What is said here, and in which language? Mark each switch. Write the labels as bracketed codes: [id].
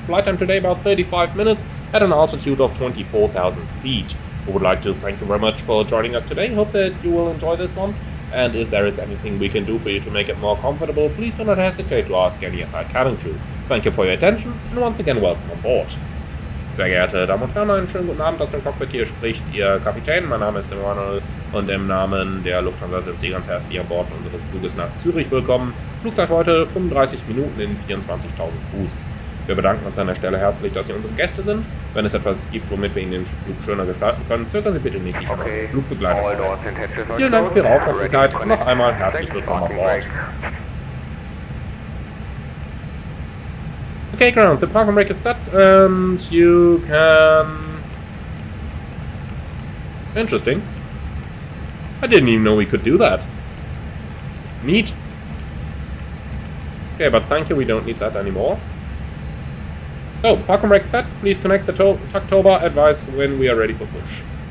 [en] Flight time today about 35 minutes at an altitude of 24,000 feet. We would like to thank you very much for joining us today. Hope that you will enjoy this one. And if there is anything we can do for you to make it more comfortable, please do not hesitate to ask any of our cabin crew. Thank you for your attention and once again welcome on board. [de] Sehr geehrte Damen und Herren, einen schönen guten Abend aus dem Cockpit. Hier spricht Ihr Kapitän. Mein Name ist Emanuel und im Namen der Lufthansa sind Sie ganz herzlich an Bord unseres Fluges nach Zürich willkommen. Flugzeit heute 35 Minuten in 24.000 Fuß. Wir bedanken uns an der Stelle herzlich, dass Sie unsere Gäste sind. Wenn es etwas gibt, womit wir Ihnen den Flug schöner gestalten können, zögern Sie bitte nicht, sich an unseren Flugbegleiter zu wenden. Vielen Dank für Ihre Aufmerksamkeit und noch einmal herzlich willkommen an Bord. [en] Okay, ground, the park and brake is set and you can... Interesting. I didn't even know we could do that. Neat. Okay, but thank you, we don't need that anymore. So, park and brake set, please connect the tuck tow bar, advise when we are ready for push.